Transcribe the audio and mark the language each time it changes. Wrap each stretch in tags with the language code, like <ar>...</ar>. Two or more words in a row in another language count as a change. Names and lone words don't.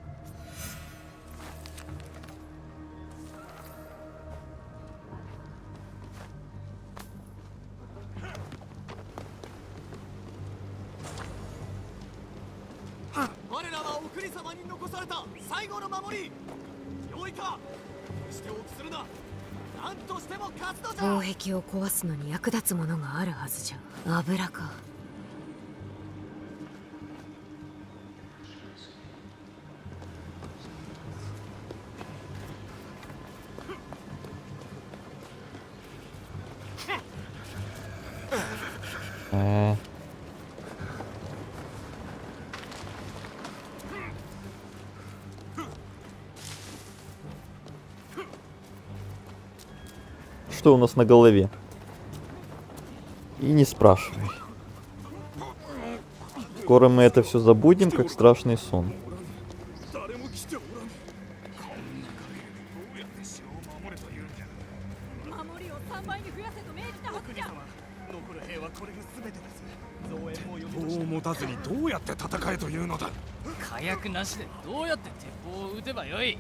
<ja>我らはお国様に残された最後の守り。よいか、決して臆するな。何としても勝つのじゃ。防壁を壊すのに役立つものがあるはずじゃ。油か。</ja> <ru>Что у нас на голове? И не спрашивай. Скоро мы это все забудем, как страшный сон.</ru> <ja>誰も来ておらぬ。守りを3倍に増やせと命じたはずじゃ。残る兵はこれが全てです。増援も鉄砲を持たずにどうやって戦えというのだ。火薬なしでどうやって鉄砲を撃てばよい。</ja>